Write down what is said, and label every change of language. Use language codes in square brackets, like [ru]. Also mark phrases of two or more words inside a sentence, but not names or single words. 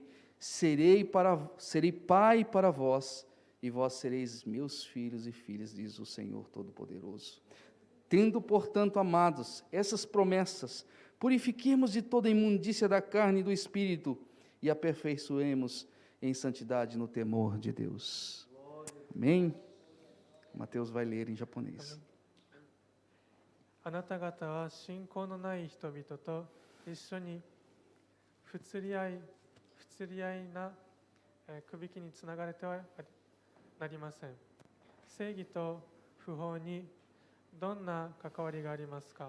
[pt] Serei pai para vós, e vós sereis meus filhos e filhas, diz o Senhor Todo-Poderoso. Tendo, portanto, amados, essas promessas, purifiquemos de toda imundícia da carne e do espírito, e aperfeiçoemos em santidade no temor de Deus. Amém? Mateus vai ler em japonês. [ja] あなた方は信仰のない人々と一緒に不釣り合いなくびきにつながれてはなりません。正義と不法にどんな関わりがありますか？